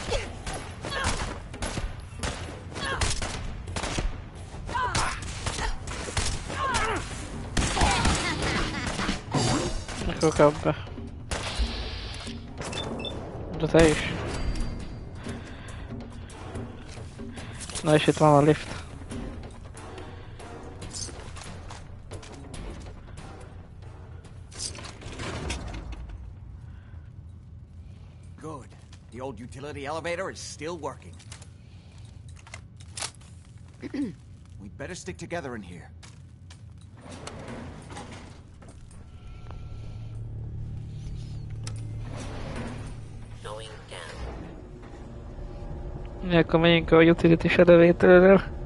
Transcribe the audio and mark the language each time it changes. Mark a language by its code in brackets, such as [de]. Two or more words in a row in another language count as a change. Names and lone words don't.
[hu] Akkor kap be. De te is. Na és itt van a lift. [en] Good. The old utility elevator is still working. We'd better stick together in here. [hu] Mi akkor megyünk a [en] utility-s elevatorrel.